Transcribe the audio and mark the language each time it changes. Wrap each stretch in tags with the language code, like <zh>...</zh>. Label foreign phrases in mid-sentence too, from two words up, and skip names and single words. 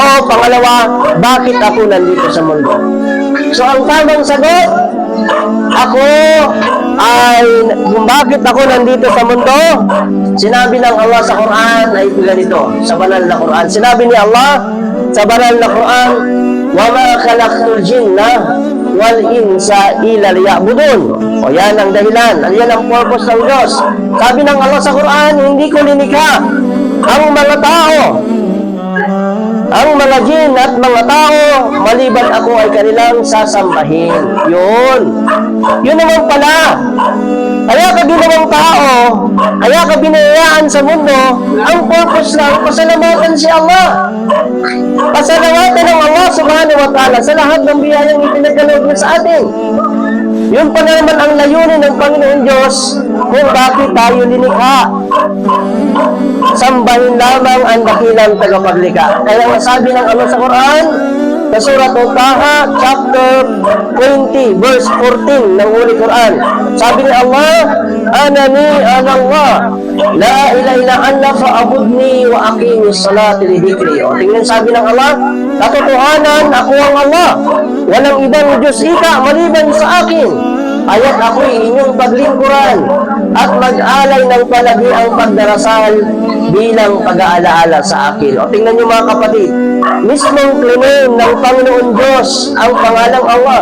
<tl>Pangalawa, bakit ako nandito sa mundo? So ang tamang sagot, ako ay kung bakit ako nandito sa mundo, sinabi ng Allah sa Quran ay ganito, sa banal na Quran. Sinabi ni Allah sa banal na Quran,</tl> <ar>وَمَا خَلَقْتُ الْجِنَّ وَالْإِنسَ إِلَّا لِيَعْبُدُونَ.</ar> <tl>O yan ang dahilan, yan ang purpose ng Diyos. Sabi ng Allah sa Quran, hindi ko linikha ang mga tao, ang mga jin at mga tao, maliban ako ay kanilang sasambahin. Yun naman pala. Kaya ka ginawang tao, kaya ka binayaan sa mundo, ang purpose lang, pasalamatan si Allah. Pasalamatan ng Allah</tl> <ar>سبحانه وتعالى</ar> <tl>sa lahat ng biyayang ipinagkaloob niya sa atin. Yun pa naman ang layunin ng Panginoon Diyos kung bakit tayo linikha. Sambahin lamang ang dakilang tagapaglikha. Kaya ang sabi ng Allah sa Quran, sa Surah Taha, chapter 20, verse 14 ng Holy Quran. Sabi ni Allah,</tl> <ar>أنني أنا الله لا إله إلا أنت فاعبدني وأقم الصلاة لذكري.</ar> <tl>O tingnan sabi ng Allah, katotohanan ako ang Allah, walang ibang Diyos ika maliban sa akin. Kaya't ako'y inyong paglingkuran at mag-alay ng palagi ang pagdarasal bilang pag-aalaala sa akin. O tingnan niyo mga kapatid, mismong claim ng Panginoon Diyos ang pangalang Allah.</tl>